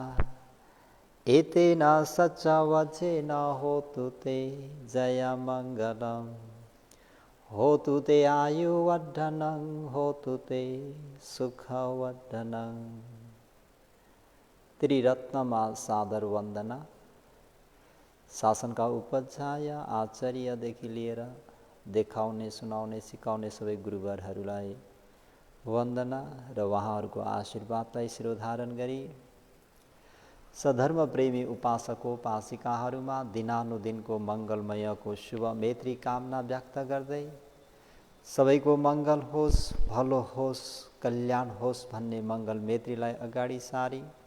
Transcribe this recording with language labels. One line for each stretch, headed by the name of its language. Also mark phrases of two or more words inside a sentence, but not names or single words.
Pali: एते न सच वचे न होतु ते जय मंगलम। होतु ते आयुवर्धनं होतु ते सुखवर्धनं।
Nepali: त्रिरत्नमा सादर वंदना। शासनका उपाध्याय आचार्यदेखि लिएर देखाउने सुनाउने सिकाउने सबै गुरुवरहरूलाई वन्दना र उहाँहरूको आशीर्वादलाई शिरोधारण गरी सधर्म प्रेमी उपासकोपासिकाहरूमा दिनानुदिनको मङ्गलमयको शुभ मैत्री कामना व्यक्त गर्दै सबैको मङ्गल होस्, भलो होस्, कल्याण होस् भन्ने मङ्गल मैत्रीलाई अगाडि सारी